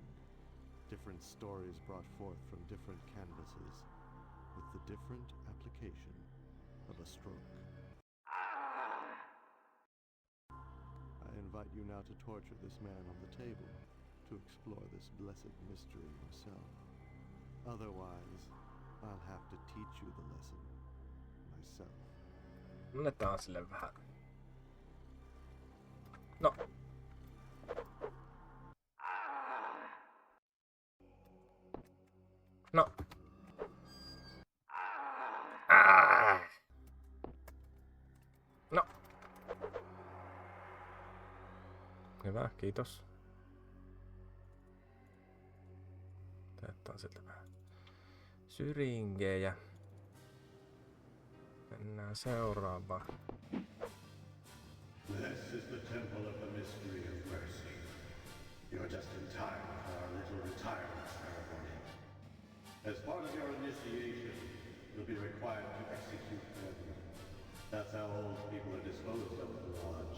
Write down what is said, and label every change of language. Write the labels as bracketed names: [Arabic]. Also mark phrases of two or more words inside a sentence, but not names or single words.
[English] Different stories brought forth from different canvases, with the different application of a stroke. invite you now to torture this man on the table, to explore this blessed mystery yourself. Otherwise, I'll have to teach you the lesson myself. [Finnish] Annetaan sille vähän. No. No. No. Hyvä, kiitos. Otetaan sieltä vähän syringejä. Mennään seuraavaan. [English] This is the temple of the mystery of mercy. You're just in time for our little retirement ceremony. As part of your initiation, you'll be required to execute brethren. That's how old people are disposed of at the lodge.